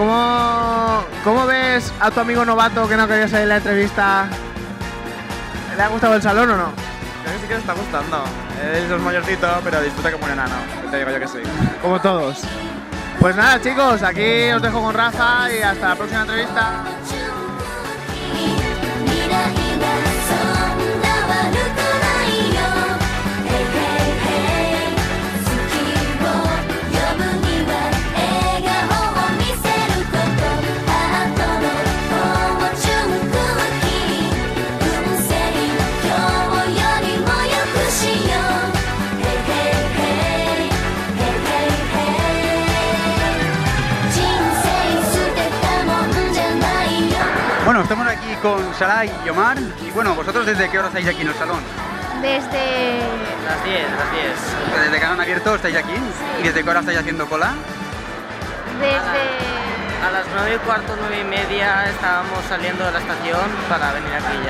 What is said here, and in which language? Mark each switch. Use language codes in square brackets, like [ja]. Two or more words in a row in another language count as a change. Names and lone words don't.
[es] ¿Cómo ves a tu amigo novato que no quería salir en la entrevista? ¿Le ha gustado el salón o no? Creo que sí que le está gustando. Él es mayorcito, pero disfruta como un enano. Te digo yo que sí. Como todos. Pues nada, chicos, aquí os dejo con Rafa y hasta la próxima entrevista. [ja] 未来はそんな悪くないよ [en] Hey hey hey [ja] 好きを呼ぶには笑顔を見せることハートのフォーチュンクッキー運勢今日よりも良くしよう [en] Hey hey hey Hey hey hey [ja] 人生捨てたもんじゃないよ [es] Bueno, estamos aquí con Sarai y Omar. Y bueno, ¿vosotros desde qué hora estáis aquí en el salón? Desde... Las 10. ¿Desde que han abierto estáis aquí? ¿Y desde qué hora estáis haciendo cola? Desde... A las 9:15, 9:30 estábamos saliendo de la estación para venir aquí ya.